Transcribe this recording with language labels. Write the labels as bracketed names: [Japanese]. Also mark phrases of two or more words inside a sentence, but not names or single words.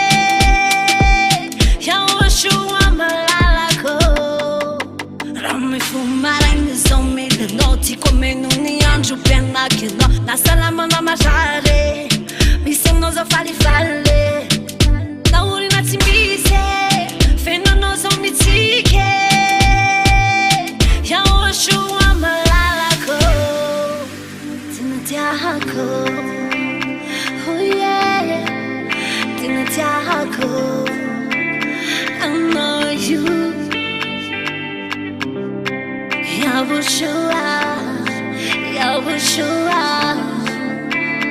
[Malagasy] Yahoshua malalako raha mifo maraina zao milanao tiako ameno ny andro mpianaka anao na salamanao marary misy anao zao falifaly naorina tsy misy fenonao zao mitsike Yahoshua malalako tena tiako [English] oh yeah [Malagasy] tena tiako [English] I know you [Malagasy] Yahoshua Yahoshua